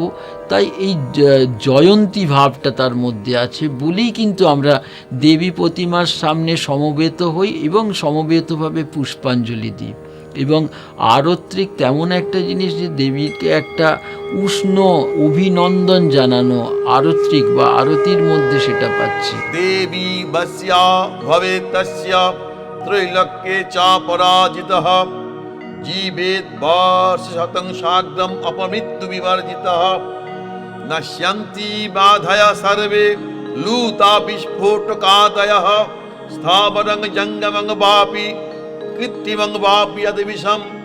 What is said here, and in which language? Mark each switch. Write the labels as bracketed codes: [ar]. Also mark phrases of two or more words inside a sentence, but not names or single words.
[bn] তাই এই জয়ন্তী ভাবটা তার মধ্যে আছে বলেই কিন্তু আমরা দেবী প্রতিমার সামনে সমবেত হই এবং সমবেতভাবে পুষ্পাঞ্জলি দিই। এবং আরত্রিক তেমন একটা জিনিস যে দেবীকে একটা উষ্ণ অভিনন্দন জানানো, আরত্রিক বা আরতির মধ্যে সেটা পাচ্ছি। [sa] देवी वस्या भवेत् तस्य त्रैलोक्ये च पराजितः जीवेत् वर्षशतं सार्धम् अपमृत्यु विवर्जितः नश्यन्ति बाधय सर्वे लूता विस्फोटकादयः स्थावरं जङ्गमं वापि कृत्रिमं वापि यद्विषम्